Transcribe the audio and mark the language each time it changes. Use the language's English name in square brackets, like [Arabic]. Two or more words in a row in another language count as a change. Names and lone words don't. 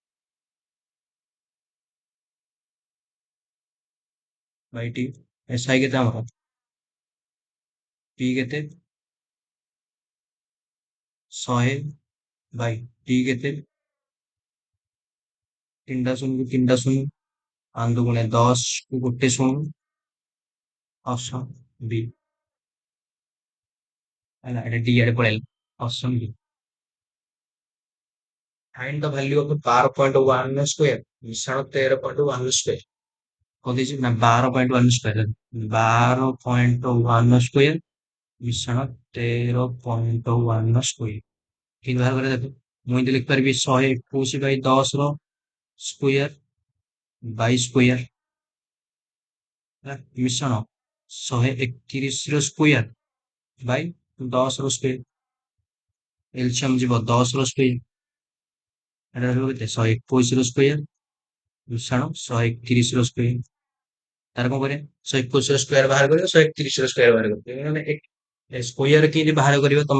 [Odia] ବାଇ ଟି, ଏସ୍ଆଇ କେତେ ଆମର ଟି କେତେ 100 ବାଇ ଟି କେତେ 3ଟା ଶୂନକୁ 3ଟା ଶୂନ, 5 ଦୁଗୁଣେ 10 କୁ ଗୋଟେ ଶୂନ, ଅପସନ ବି ହେଲା। ଏଟା ଡି ଆଡେ ପଳେଇଲା, ଅପସନ ବି। [English] Find the value of the 12.1 square, [Odia] ମିଶାଣ 13.1 square, କଣ ଦେଇଛି ନା 12.1 ସ୍କୋୟାର, 12.1 ସ୍କୋୟାର ମିଶାଣ 13.1 ସ୍କୋୟାର, କେମିତି ବାହାର କରିବା ଦେଖ। ମୁଁ ଏମିତି ଲିଖିପାରିବି 121/10 ର ସ୍କୋୟାର ବାଇ ସ୍କୋୟାର, ହେଲା ମିଶ୍ରଣ 131 ର ସ୍କୋୟାର ବାଇ 10 ର ସ୍କୋୟାର ଏଲସିୟମ ଯିବ 10 ର ସ୍କୋୟାର ଏଟା ରହିବ କେତେ 121 ର ସ୍କୋୟାର ମିଶ୍ରଣ 131 ର ସ୍କୋୟାର ତାର କଣ କରିବା 121 ର ସ୍କୋୟାର ବାହାର କରିବ 131 ର ସ୍କୋୟାର ବାହାର କରିବ ମାନେ ସ୍କୋୟାର କେମିତି ବାହାର କରିବ ତମେ